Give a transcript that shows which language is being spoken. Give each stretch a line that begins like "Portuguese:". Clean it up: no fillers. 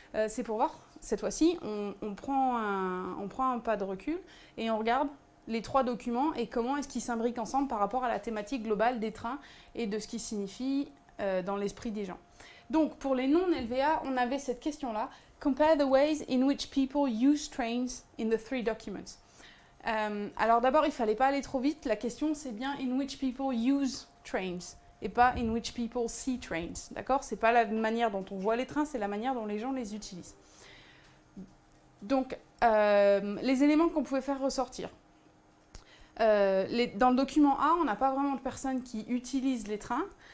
French: C'est pour voir, cette fois-ci, on prend un pas de recul et on regarde les 3 documents et comment est-ce qu'ils s'imbriquent ensemble par rapport à la thématique globale des trains et de ce qu'ils signifient dans l'esprit des gens. Donc pour les non-LVA, on avait cette question-là.
English: Compare the ways in which people use trains in the 3 documents.
French: Alors d'abord, il ne fallait pas aller trop vite. La question, c'est bien
English: in which people use trains
French: et pas
English: in which people see trains.
French: D'accord? C'est pas la manière dont on voit les trains, c'est la manière dont les gens les utilisent. Donc, les éléments qu'on pouvait faire ressortir. Dans le document A, on n'a pas vraiment de personnes qui utilisent les trains.